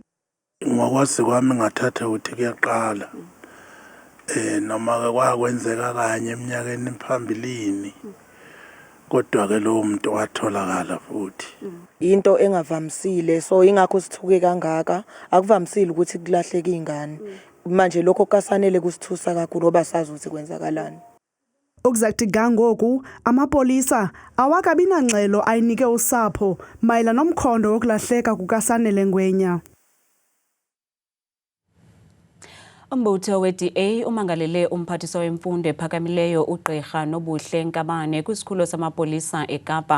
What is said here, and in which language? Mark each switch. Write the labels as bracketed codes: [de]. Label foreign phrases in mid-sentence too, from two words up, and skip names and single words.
[zu] Ngokwazi kwami ngathatha ukuthi kuyaqala noma kwakwenzeka kanye eminyakeni ephambilini kodwa ke lo muntu watholakala futhi. Into engavamisile so ingakho sithuke kangaka akuvamisile ukuthi kulahleke ingane manje lokho kasanele kusithusa kakhulu ngoba sazi ukuthi kwenzakalani. [xh] Ukuzakuthi ngoku amapolisa awakabi nangxelo ayinike usapho mayelana nomkhondo wokulahleka kukaSanele Ngwenya. Umbutho we-DA umangalele umphathiswa wemfundo ephakamileyo uGqirha Nobuhle Nkabane kwisikhululo samapolisa eKapa.